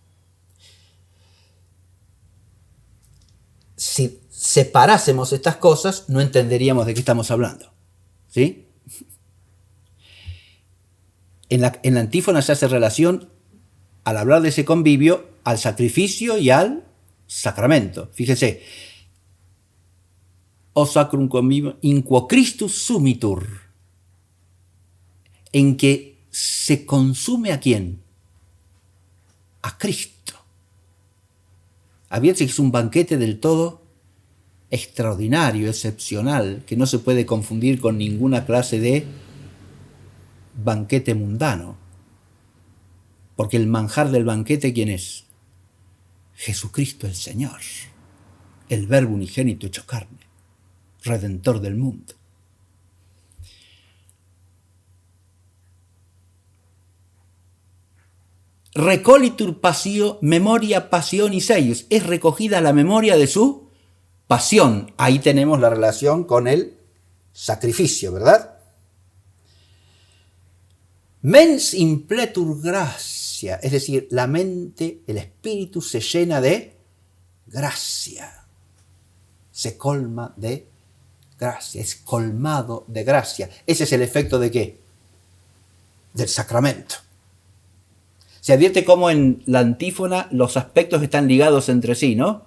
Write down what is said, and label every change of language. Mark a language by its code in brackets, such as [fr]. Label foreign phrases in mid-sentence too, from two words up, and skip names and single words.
[es] Si separásemos estas cosas, no entenderíamos de qué estamos hablando. ¿Sí? En la antífona se hace relación, al hablar de ese convivio, al sacrificio y al sacramento. Fíjense. [la] O sacrum convivium in quo Christus sumitur. [es] En que se consume ¿a quién? A Cristo. Advierte que es un banquete del todo extraordinario, excepcional, que no se puede confundir con ninguna clase de banquete mundano. Porque el manjar del banquete, ¿quién es? Jesucristo el Señor, el Verbo unigénito hecho carne, Redentor del mundo. [la] Recolitur passio memoria passionis eius, [es] es recogida la memoria de su pasión. Ahí tenemos la relación con el sacrificio, ¿verdad? [la] Mens impletur gratia, [es] es decir, la mente, el espíritu se llena de gracia, se colma de gracia, es colmado de gracia. Ese es el efecto ¿de qué? Del sacramento. Se advierte cómo en la antífona los aspectos están ligados entre sí, ¿no?